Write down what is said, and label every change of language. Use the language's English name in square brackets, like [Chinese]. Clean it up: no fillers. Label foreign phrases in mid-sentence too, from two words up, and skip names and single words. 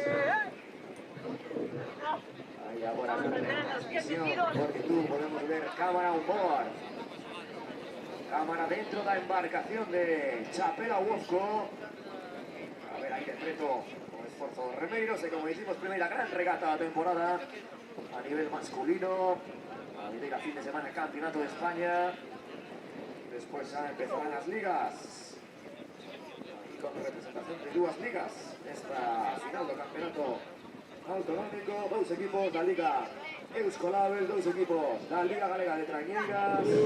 [Galician] Aí agora na transmisión por YouTube podemos ver cámara on board. Cámara dentro da embarcación de Chapela Busco. A ver, aí de preto o esforzo dos remeiros e como decimos, primeira gran regata da temporada a nivel masculino. A nivel fin de semana Campeonato de España. [Spanish] Después ya empezarán las ligas. Y con representación de dos ligas. Esta final del campeonato autonómico. Dos equipos de la Liga Euskolabel, dos equipos de la Liga Galega de Trañeiras.